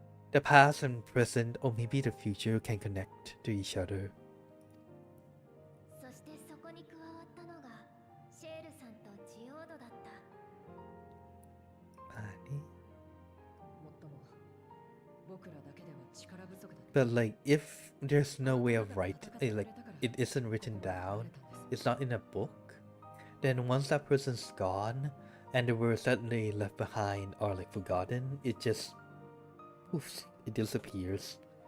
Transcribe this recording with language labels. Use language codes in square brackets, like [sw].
[en] The past and present, or maybe the future, can connect to each other. [ja] そしてそこに加わったのがシェールさんとジオードだった。もっとも僕らだけでは力不足だった。 [en] But like, if there's no way of writing, like it isn't written down, it's not in a book, then once that person's gone, and the words that they left behind are like forgotten, it just poofs, it disappears.